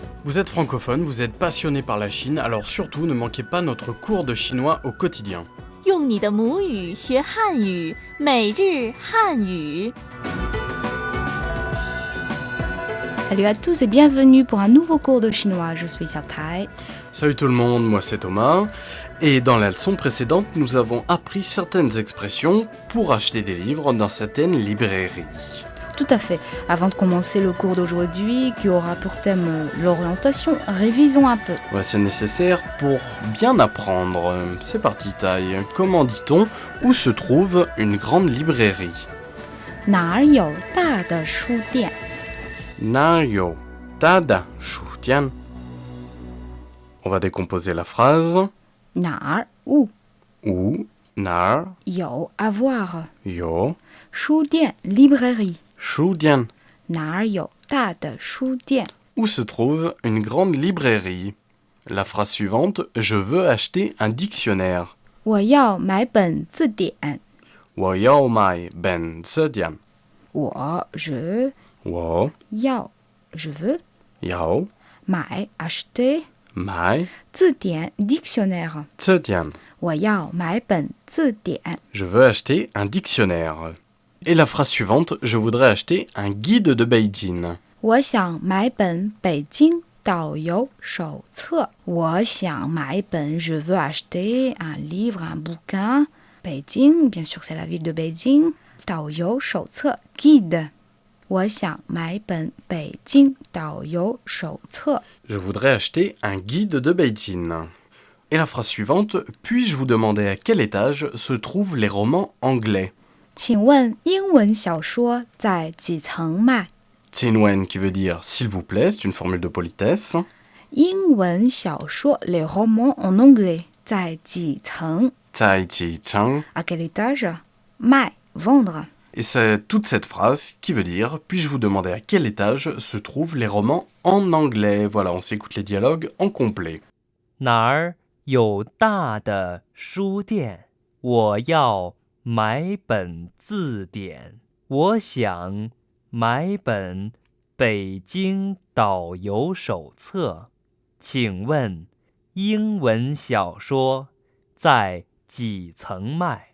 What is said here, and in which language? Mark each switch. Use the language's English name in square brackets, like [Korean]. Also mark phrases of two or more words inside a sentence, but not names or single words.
[French] Vous êtes francophone, vous êtes passionné par la Chine, alors surtout ne manquez pas notre cours de chinois au quotidien. [Chinese] 用你的母语学汉语，每日汉语。 [French] Salut à tous et bienvenue pour un nouveau cours de chinois. Je suis Xiaotai. Salut tout le monde, moi c'est Thomas. Et dans la leçon précédente, nous avons appris certaines expressions pour acheter des livres dans certaines librairies. Tout à fait. Avant de commencer le cours d'aujourd'hui, qui aura pour thème l'orientation, révisons un peu. Ouais, c'est nécessaire pour bien apprendre. C'est parti, Tai. Comment dit-on où se trouve une grande librairie? [Chinese] 哪儿有大的书店？哪有大的书店? [French] On va décomposer la phrase. [Chinese] 哪儿 où [French] Où, [Chinese] 哪儿有 avoir 有书店 librairie 书店哪儿有大的书店 [French] Où se trouve une grande librairie? La phrase suivante, je veux acheter un dictionnaire. [Chinese] 我要买本字典我要买本字典。我 je 我要 [French] je veux [Chinese] 要买 acheter 买字典 dictionnaire 字典。我要买本字典 [French] Je veux acheter un dictionnaire. Et la phrase suivante, je voudrais acheter un guide de Beijing. [Chinese] 我想买本北京导游手册我想买一本 [French] je veux acheter un livre, un bouquin [Chinese] 北京 [French] bien sûr c'est la ville de Beijing [Chinese] 导游手册 guide 我想买本北京导游手册 [French] Je voudrais acheter un guide de Beijing. Et la phrase suivante, puis-je vous demander à quel étage se trouvent les romans anglais? [Chinese] 请问英文小说在几层卖 [French] Tianwen qui veut dire s'il vous plaît, c'est une formule de politesse. [Chinese] 英文小说 [French] les romans en anglais [Chinese] 在几层在几层. [French] à quel étage 卖 vendre Et c'est toute cette phrase qui veut dire puis-je vous demander à quel étage se trouvent les romans en anglais? Voilà, on s'écoute les dialogues en complet. [Chinese] 哪儿有大的书店？我要买本字典。我想买本北京导游手册。请问英文小说在几层卖？